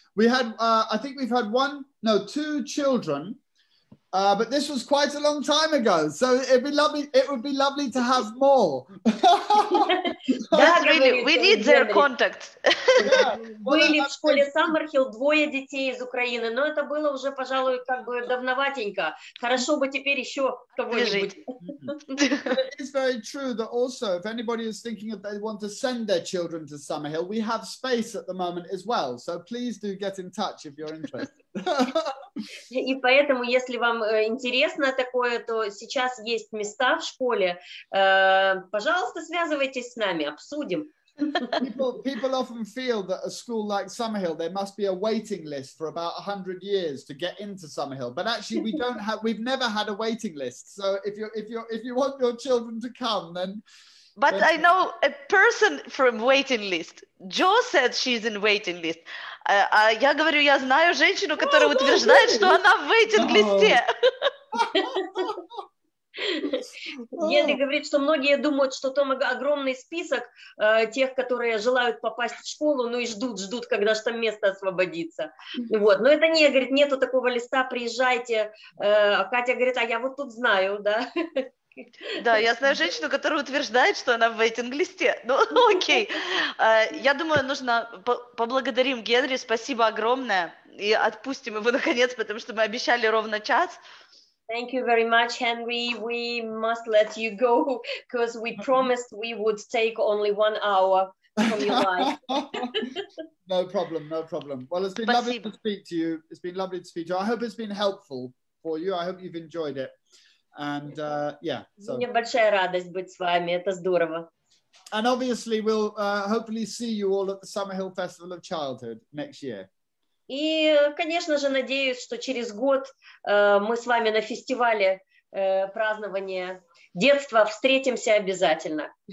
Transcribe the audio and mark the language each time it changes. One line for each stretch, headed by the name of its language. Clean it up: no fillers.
English: We had, I think we've had two children, but this was quite a long time ago. So it would be lovely to have more. That's really, we need their contacts.
Russian: Были в школе Саммерхіл 2 детей из Украины, но это было уже, пожалуй, как бы давноватенько. Хорошо бы теперь еще кого-нибудь.
English: It's very true that also, if anybody is thinking if they want to send their children to Sammerhіл, we have space at the moment as well. So please do get in touch if you're interested.
Russian: И поэтому, если вам интересно такое, то сейчас есть места в школе. Пожалуйста, связывайтесь с нами, обсудим.
English: People often feel that a school like Sammerhіл, there must be a waiting list for about 100 years to get into Sammerhіл. But actually, we've never had a waiting list. So if you want your children to come, then. But I know a person from waiting list. Jo said she's in waiting list.
Russian: А я говорю, я знаю женщину, которая утверждает, что она в вейтинг-листе. Генри говорит, что многие думают, что там огромный список тех, которые желают попасть в школу, ну и ждут, когда же там место освободится. Вот. Но это не, говорит, нету такого листа, приезжайте. А Катя говорит, а я вот тут знаю, да. Да, я знаю женщину, которая утверждает, что она в вейтинг-листе. Ну, окей. Я думаю, нужно поблагодарим Генри. Спасибо огромное. И отпустим его наконец, потому что мы обещали ровно час.
English: Thank you very much, Henry. We must let you go because we promised we would take only 1 hour from your life. No problem. Well, it's been lovely to speak to you. I hope it's been helpful for you. I hope you've enjoyed it. And so.
Russian: Мне большая радость быть с вами. Это здорово.
English: And obviously, we'll hopefully see you all at the Sammerhіл Festival of Childhood next year.
Russian: И, конечно же, надеюсь, что через год мы с вами на фестивале празднования детства встретимся обязательно.